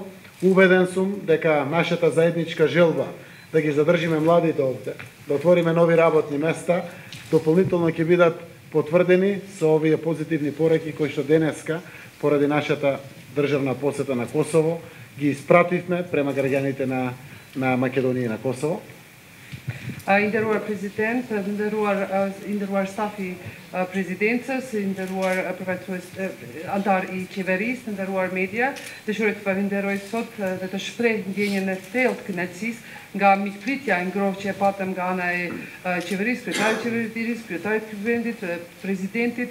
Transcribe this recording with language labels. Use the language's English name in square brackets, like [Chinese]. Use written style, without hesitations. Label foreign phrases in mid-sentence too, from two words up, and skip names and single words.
[Macedonian] Убеден сум дека нашата заедничка желба да ги задржиме младите овде, да отвориме нови работни места, дополнително ќе бидат потврдени со овие позитивни пораки кои што денеска, поради нашата државна посета на Косово, ги испративме према граѓаните на Македонија и на Косово. [Albanian] Nderuar President, nderuar stafi Prezidencës, nderuar përfaqësues antar I qeverisë, nderuar media, dëshiroj të falenderoj sot dhe të shpreh ndjenjen e thellë të kënaqësisë nga mikpritja e ngrohtë që e patëm nga ana e qeverisë, kryetarit të qeverisë, kryetarit të vendit, presidentit.